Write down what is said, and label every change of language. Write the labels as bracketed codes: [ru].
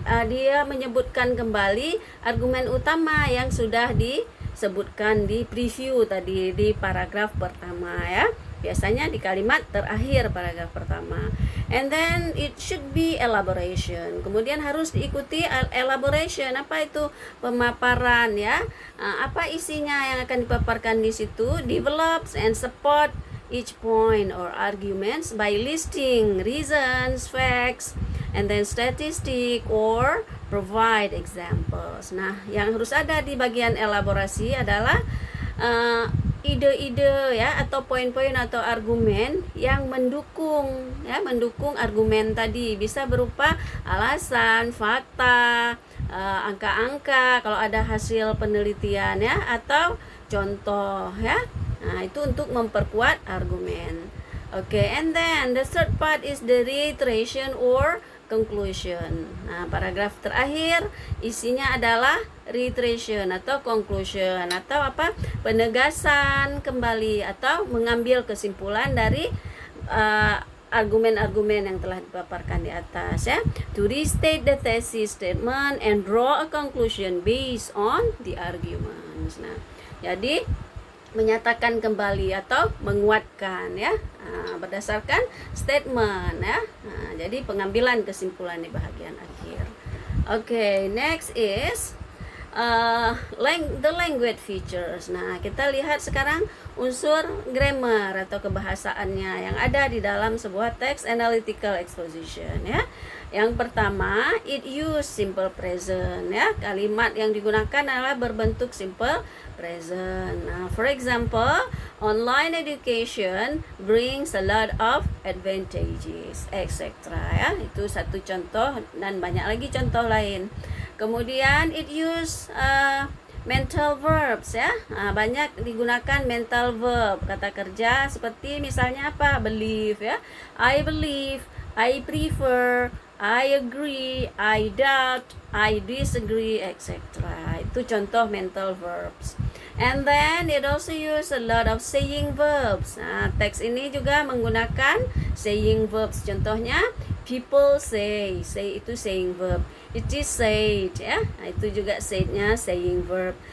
[id] Dia menyebutkan kembali argumen utama yang sudah disebutkan di preview tadi di paragraf pertama ya. Biasanya di kalimat terakhir paragraf pertama. [en] And then it should be elaboration. [id] Kemudian harus diikuti elaboration. Apa itu? Pemaparan ya. Apa isinya yang akan dipaparkan di situ? [en] Develops and support each point or arguments by listing reasons, facts, and then statistic or provide examples. [id] Nah, yang harus ada di bagian elaborasi adalah ide-ide ya, atau poin-poin atau argumen yang mendukung argumen tadi, bisa berupa alasan, fakta, angka-angka kalau ada hasil penelitian ya, atau contoh ya. Nah, itu untuk memperkuat argumen. [en] Okay, and then the third part is the reiteration or conclusion. [id] Nah, paragraf terakhir isinya adalah reiteration atau conclusion, atau apa? Penegasan kembali atau mengambil kesimpulan dari argumen-argumen yang telah dipaparkan di atas ya. [en] To restate the thesis statement and draw a conclusion based on the arguments. [id] Nah, jadi menyatakan kembali atau menguatkan ya, berdasarkan statement ya. Jadi pengambilan kesimpulan di bagian akhir. [en] Okay, next is the language features. [id] Nah, kita lihat sekarang unsur grammar atau kebahasaannya yang ada di dalam sebuah text analytical exposition ya. Yang pertama, [en] it use simple present [id] ya. Kalimat yang digunakan adalah berbentuk simple present. [en] Nah, for example, online education brings a lot of advantages, etc. [id] ya. Itu satu contoh dan banyak lagi contoh lain. Kemudian [en] it use mental verbs [id] ya. Banyak digunakan mental verb, kata kerja seperti misalnya apa? Believe ya. [en] I believe, I prefer, I agree, I doubt, I disagree, etc. [id] Itu contoh [en] mental verbs. And then it also use a lot of saying verbs. [id] Nah, teks ini juga menggunakan saying verbs. Contohnya, [en] people say. Say [id] itu [en] saying verb. It is said [id] ya. Nah, itu juga [en] said-nya saying verb.